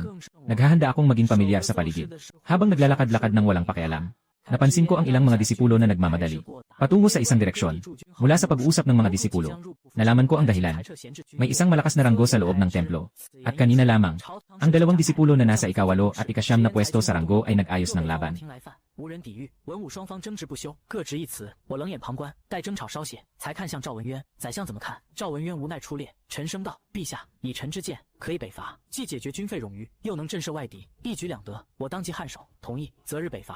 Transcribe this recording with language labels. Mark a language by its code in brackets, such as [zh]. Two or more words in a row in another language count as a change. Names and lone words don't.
[tl] Naghahanda akong maging pamilyar sa paligid. Habang naglalakad-lakad ng walang pakialam, napansin ko ang ilang mga disipulo na nagmamadali patungo sa isang direksyon. Mula sa pag-uusap ng mga disipulo, nalaman ko ang dahilan. May isang malakas na ranggo sa loob ng templo. At kanina lamang, ang dalawang disipulo na nasa ika-8 at ika-9 na pwesto sa ranggo ay nag-ayos ng laban. [zh] 无人抵御，文武双方争执不休，各执一词。我冷眼旁观，待争吵稍歇，才看向赵文渊。宰相怎么看？赵文渊无奈出列，沉声道：“陛下，以臣之见，可以北伐，既解决军费冗余，又能震慑外敌，一举两得。我当即颔首，同意。择日北伐。”